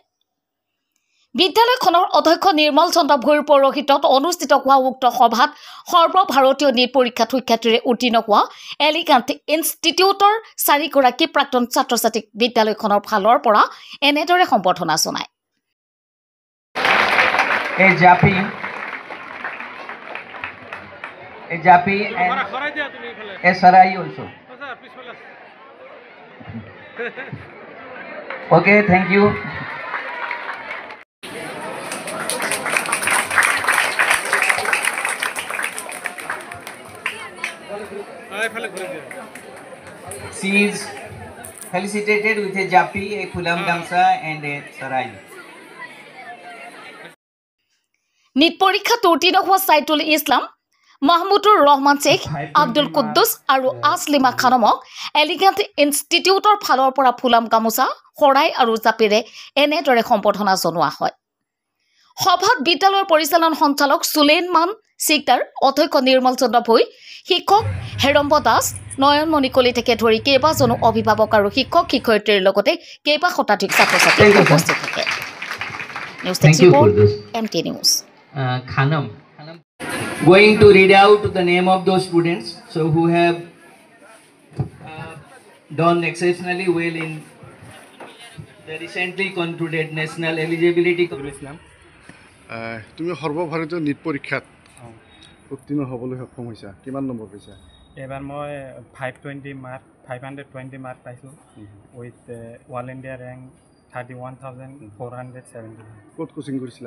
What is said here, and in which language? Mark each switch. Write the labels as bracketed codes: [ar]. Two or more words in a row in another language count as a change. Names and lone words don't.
[as] বিদ্যালয়খনৰ অধ্যক্ষ নিৰ্মল চন্দ্ৰ ভূঞাৰ পৌৰোহিত্যত অনুষ্ঠিত হোৱা উক্ত সভাত সৰ্বভাৰতীয় নীট পৰীক্ষাত সুখ্যাতিৰে উত্তীৰ্ণ হোৱা এলিগেন্ট ইনষ্টিটিউটৰ 4গৰাকী প্ৰাক্তন ছাত্ৰ-ছাত্ৰীক বিদ্যালয়খনৰ ফালৰ পৰা এনেদৰে সম্বৰ্ধনা জনায়। [en] Japi and Sarai also. Okay, thank you. She is felicitated with a Japi, a Kulam Gamsa and a Sarai. [as] নীট পৰীক্ষাত উত্তীৰ্ণ হোৱা সাইদুল ইছলাম, মাহমুদুৰ ৰহমান শেখ, আব্দুল কুদ্দুছ আৰু আসলিমা খানমক এলিগেন্ট ইনষ্টিটিউটৰ ফালৰ পৰা ফুলাম গামোচা, শৰাই আৰু জাপিৰে এনেদৰে সম্বৰ্ধনা জনোৱা হয়। সভাত বিদ্যালয়ৰ পৰিচালন সঞ্চালক সুলেইমান সিকদাৰ, অধ্যক্ষ নিৰ্মল চন্দ্ৰ ভূঞ, শিক্ষক হেৰম্ব দাস, নয়নমণি কলিতাকে ধৰি কেইবাজনো অভিভাৱক আৰু শিক্ষক শিক্ষয়িত্ৰীৰ লগতে কেইবা শতাধিক ছাত্ৰ-ছাত্ৰী উপস্থিত থাকে। [en] news report [as] MT নিউজ। [en] Khanam going to read out the name of those students who have done exceptionally well in the recently concluded national eligibility exam. [as] তুমি সৰ্বভাৰতীয় নীট পৰীক্ষাত উত্তীৰ্ণ হ'বলৈ সক্ষম হৈছা, কিমান নম্বৰ পাইছা? এবাৰ মই 520 মাৰ্ক পাইছোঁ [en] with all India rank [as] 31,470। ক'ত কোচিং কৰিছিলা?